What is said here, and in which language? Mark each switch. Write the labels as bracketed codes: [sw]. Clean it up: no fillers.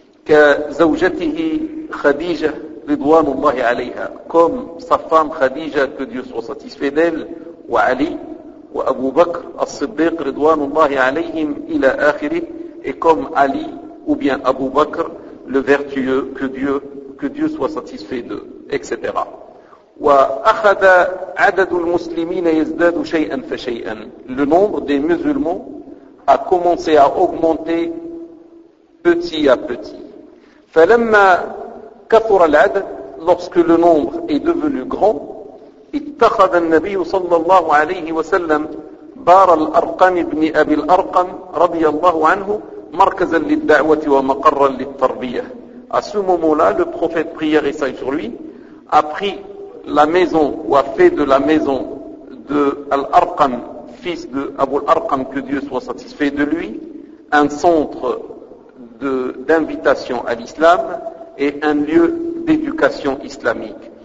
[fr] Que [ar] زوجته خديجة رضوان الله عليها, [fr] comme sa femme Khadija, que Dieu soit satisfait d'elle, ou Ali, ou Abu Bakr al-Siddiq [ar] رضوان الله عليهم إلى آخره, [fr] et comme Ali ou bien Abu Bakr, le vertueux, que Dieu soit satisfait d'eux, etc. [ar] وأخذ عدد المسلمين يزداد شيئا فشيئا, [fr] le nombre des musulmans a commencé à augmenter petit à petit. [ar] فلما كثر العدد, [fr] lorsque le nombre est devenu grand, [ar] اتخذ النبي صلى الله عليه وسلم بار الأرقم بن أبي الأرقم رضي الله عنه مركزا للدعوة ومقرا للتربية. [fr] À ce moment-là, le prophète, prière et salut sur lui, a pris la maison ou a fait de la maison de Al-Arqam, fils de Abu Al-Arqam, que Dieu soit satisfait de lui, un centre d'invitation à l'islam et un lieu d'éducation islamique.